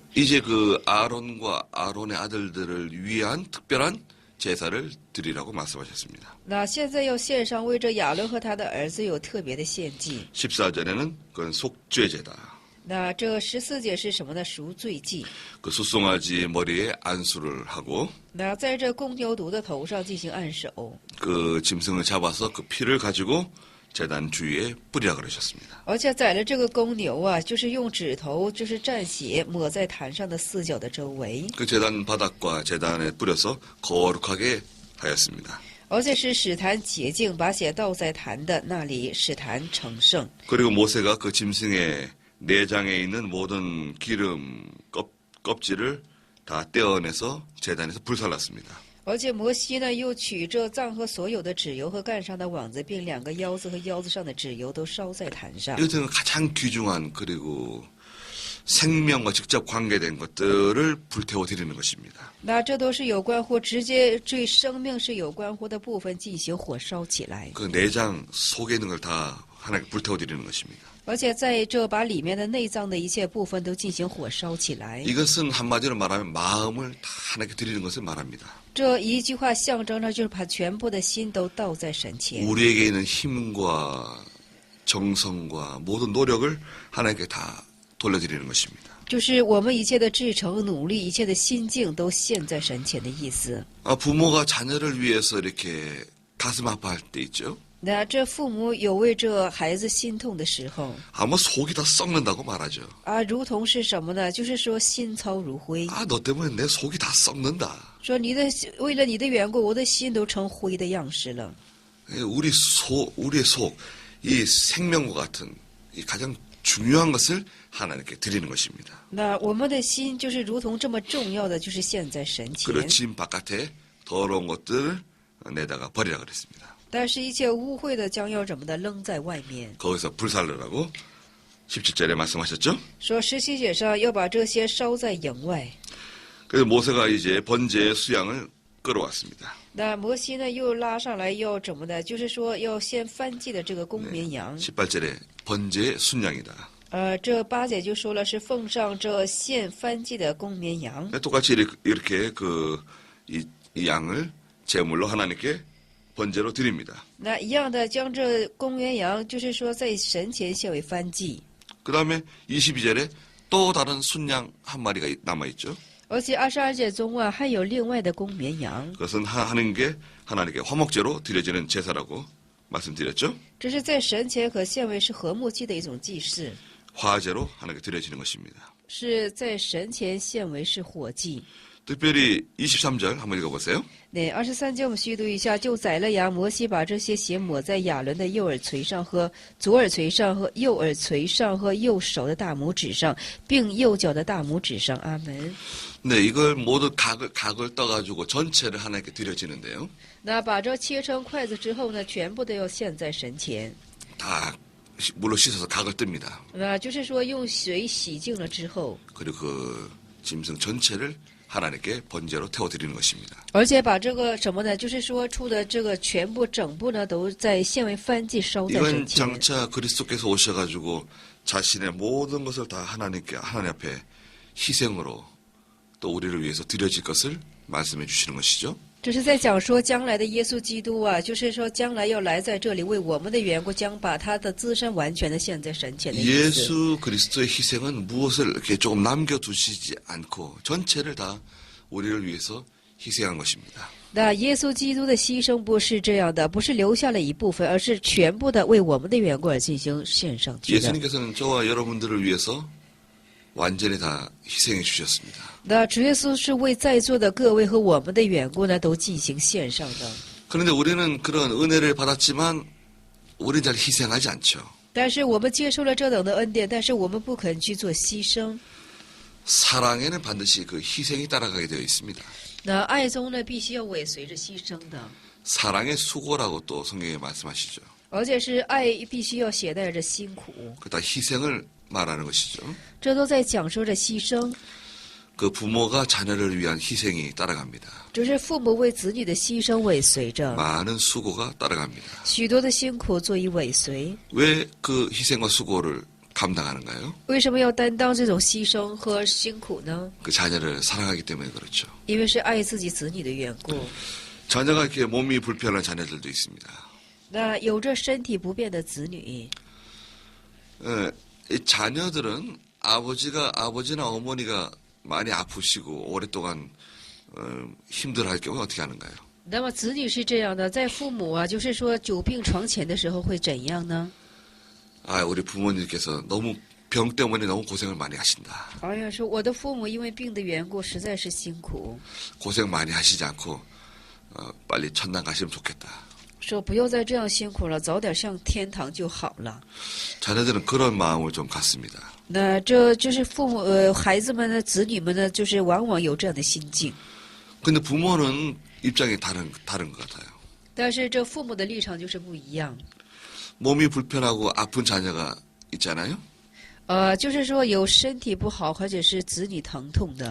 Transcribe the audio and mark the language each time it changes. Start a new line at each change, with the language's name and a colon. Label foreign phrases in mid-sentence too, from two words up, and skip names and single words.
Korean: 이제 그 아론과 아론의 아들들을 위한 특별한 제사를 드리라고 말씀하셨습니다.
Chinese: 那现在要献上为这亚伦和他的儿子有特别的献祭。
Korean: 14절에는 그건 속죄제다.
Chinese: 那这14节是什么呢？赎罪祭。
Korean: 그 숫송아지 머리에 안수를 하고
Chinese: 那在这公牛犊的头上进行按手，
Korean: 그 짐승을 잡아서 그 피를 가지고 제단 주위에 뿌리라 그러셨습니다.
Chinese: 而且宰了这个公牛啊，就是用指头就是蘸血抹在坛上的4角的周围，
Korean: 그 제단 바닥과 제단에 뿌려서 거룩하게 하였습니다.
Chinese: 而且是使坛洁净，把血倒在坛的那里，使坛成圣。
Korean: 그리고 모세가 그 짐승의 내장에 있는 모든 기름 껍질을 다 떼어내서 제단에서 불살랐습니다.
Chinese: 而且摩西呢，又取这脏和所有的脂油和干上的网子，并2个腰子和腰子上的脂油都烧在坛上。
Korean: 이것은 가장 귀중한 그리고 생명과 직접 관계된 것들을 불태워 드리는 것입니다.
Chinese: 那这都是有关乎直接对生命是有关乎的部分进行火烧起来，
Korean: 그 내장 속에 있는 걸 다 하나님께 불태워 드리는 것입니다.
Chinese: 而且在这把里面的内脏的一切部分都进行火烧起来。
Korean: 이것은 한마디로 말하면 마음을 다 하나님께 드리는 것을 말합니다.
Chinese: 这一句话象征着就是把全部的心都倒在神前，
Korean: 우리에게 있는 힘과 정성과 모든 노력을 하나님께 다 돌려드리는 것입니다.
Chinese: 就是我们一切的至诚、努力、一切的心境都献在神前的意思。
Korean: 부모가 자녀를 위해서 이렇게 가슴 아파할 때 있죠.
Chinese: 那这父母有为这孩子心痛的时候
Korean: 아마 속이 다 썩는다고 말하죠.
Chinese: 啊，如同是什么呢？就是说心操如灰，
Korean: 너 때문에 내 속이 다 썩는다.
Chinese: 说为了你的缘故，我的心都成灰的样式了。
Korean: 우리의 속, 이 생명과 같은 이 가장 중요한 것을 하나님께 드리는 것입니다.
Chinese: 那我们的心就是如同这么重要的，就是献在神前。
Korean: 그리고 진 바깥에 더러운 것들을 내다가 버리라 그랬습니다.
Chinese: 但是，一切污秽的将要怎么的扔在外面？
Korean: 거기서 불살르라고 17절에 말씀하셨죠?
Chinese: 说17节上要把这些烧在营外。
Korean: 그래서 모세가 이제 번제의 수양을 끌어왔습니다.
Chinese: 那摩西呢，又拉上来要怎么的？就是说要先燔祭的这个公绵羊。
Korean: 18절에 번제의 순양이다.
Chinese: 这8节就说了是奉上这献燔祭的公绵羊。
Korean: 똑같이 이렇게 이 양을 제물로 하나님께 번제로 드립니다.
Chinese: 那一样的，将这公绵羊，就是说在神前献为燔祭。
Korean: 그 다음에 22절에 또 다른 순양 한 마리가 남아있죠.
Chinese: 而且22节中啊，还有另外的公绵羊，
Korean: 그것은 하나님께 화목제로 드려지는 제사라고 말씀드렸죠.
Chinese: 这是在神前可献为是和睦祭的一种祭祀，
Korean: 화제로 하나님께 드려지는 것입니다.
Chinese: 是在神前献为是火祭。
Korean: 특별히 23절 한번 읽어보세요.
Chinese: 네，23节我们虚读一下，就宰了羊，摩西把这些血抹在亚伦的右耳垂上和左耳垂上和右耳垂上和右手的大拇指上，并右脚的大拇指上。阿门。
Korean: 네, 이걸 모두 각을 떠가지고 전체를 하나님께 드려지는데요.
Chinese: 那把这切成筷子之后呢，全部都要献在神前。
Korean: 다 물로 씻어서 각을 뜹니다.
Chinese: 那就是说用水洗净了之后，
Korean: 그리고 그 짐승 전체를 하나님께 번제로 태워드리는 것입니다.
Chinese: 而且把这个什么呢？就是说出的这个全部整部呢，都在献为燔祭烧在
Korean: 이건
Chinese: 神前。
Korean: 장차 그리스도께서 오셔가지고 자신의 모든 것을 다 하나님 앞에 희생으로 또 우리를 위해서 드려질 것을 말씀해 주시는 것이죠.
Chinese: 这是在讲说将来的耶稣基督啊，就是说将来要来在这里为我们的缘故，将把他的自身完全的献在神前的意思。
Korean: 예수 그리스도의 희생은 무엇을 이렇게 조금 남겨두시지 않고 전체를 다 우리를 위해서 희생한 것입니다.
Chinese: 那耶稣基督的牺牲不是这样的，不是留下了一部分，而是全部的为我们的缘故而进行献上去的。
Korean: 예수님께서는 저와 여러분들을 위해서 완전히 다 희생해 주셨습니다.
Chinese: 那主耶稣是为在座的各位和我们的缘故呢，都进行献上的。
Korean: 그런데 우리는 그런 은혜를 받았지만 우리는 잘 희생하지 않죠.
Chinese: 但是我们接受了这等的恩典，但是我们不肯去做牺牲。
Korean: 사랑에는 반드시 그 희생이 따라가게 되어 있습니다.
Chinese: 那爱中呢，必须要尾随着牺牲的，
Korean: 사랑의 수고라고 또 성경에 말씀하시죠.
Chinese: 而且是爱必须要携带着辛苦，
Korean: 그 다 희생을 말하는 것이죠.
Chinese: 这都在讲说着牺牲。
Korean: 그 부모가 자녀를 위한 희생이 따라갑니다.
Chinese: 这是父母为子女的牺牲尾随着，
Korean: 많은 수고가 따라갑니다.
Chinese: 许多的辛苦作以尾随。
Korean: 왜 그 희생과 수고를 감당하는가요?
Chinese: 为什么要担当这种牺牲和辛苦呢？
Korean: 그 자녀를 사랑하기 때문에 그렇죠.
Chinese: 因为是爱自己子女的缘故。
Korean: 자녀가 이렇게 몸이 불편한 자녀들도 있습니다.
Chinese: 那有着身体不便的子女，
Korean: 이 자녀들은 아버지나 어머니가 많이 아프시고 오랫동안 힘들어할 경우 어떻게 하는가요?
Chinese: 那么子女是这样的，在父母啊，就是说久病床前的时候会怎样呢？
Korean: 아, 우리 부모님께서 너무 병 때문에 너무 고생을 많이 하신다.
Chinese: 哎呀，说我的父母因为病的缘故，实在是辛苦，
Korean: 고생 많이 하시지 않고 빨리 천당 가시면 좋겠다.
Chinese: 说不要再这样辛苦了，早点上天堂就好了。
Korean: 자녀들은 그런 마음을 좀 갖습니다.
Chinese: 那这就是父母孩子们呢，子女们呢，就是往往有这样的心境。
Korean: 근데 부모는 입장이 다른 것 같아요.
Chinese: 但是这父母的立场就是不一样。
Korean: 몸이 불편하고 아픈 자녀가 있잖아요.
Chinese: 就是说有身体不好或者是子女疼痛的，